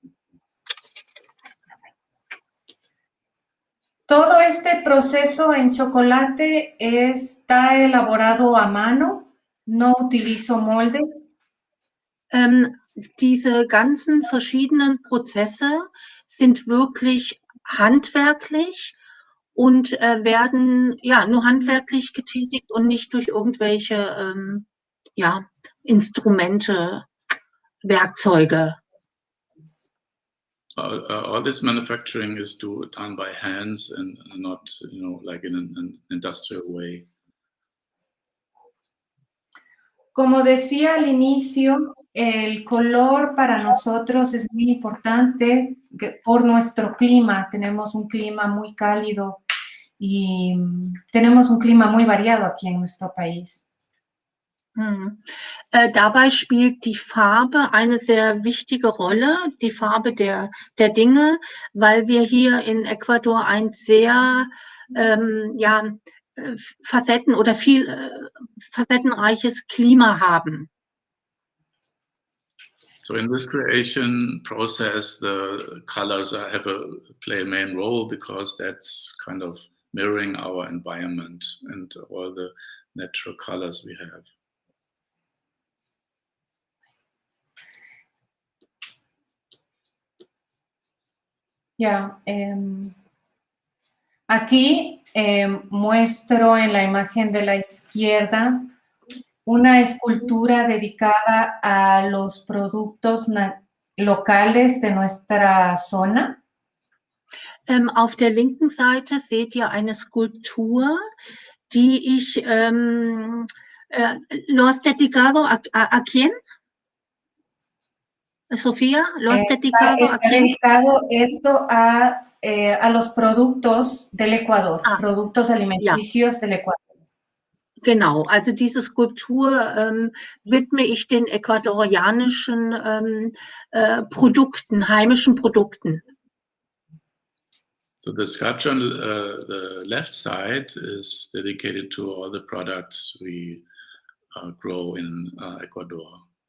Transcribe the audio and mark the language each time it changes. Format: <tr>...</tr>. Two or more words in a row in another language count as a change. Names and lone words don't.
<es>Todo este proceso en chocolate está elaborado a mano, no utilizo moldes.</es> <de>Diese ganzen verschiedenen Prozesse sind wirklich handwerklich und werden nur handwerklich getätigt und nicht durch irgendwelche Instrumente, Werkzeuge.</de> <en>All this manufacturing is done by hands and not, like in an industrial way.</en> <es>Como decía al inicio, el color para nosotros es muy importante por nuestro clima. Tenemos un clima muy cálido y tenemos un clima muy variado aquí en nuestro país.</es> <de>Dabei spielt die Farbe eine sehr wichtige Rolle, die Farbe der Dinge, weil wir hier in Ecuador ein sehr facettenreiches Klima haben.</de> <en>So in this creation process, the colors play a main role because that's kind of mirroring our environment and all the natural colors we have.</en> <es>Aquí muestro en la imagen de la izquierda una escultura dedicada a los productos locales de nuestra zona.</es> <de>Auf der linken Seite seht ihr eine Skulptur, die ich</de> <es>¿lo has dedicado a quién? Sofía, ¿lo has dedicado a quién? Dedicado esto a los productos del Ecuador, productos alimenticios del Ecuador.</es> <de>Genau, also diese Skulptur widme ich den ecuadorianischen Produkten, heimischen Produkten.</de> <en>So the sculpture on the left side is dedicated to all the products we grow in Ecuador.</en>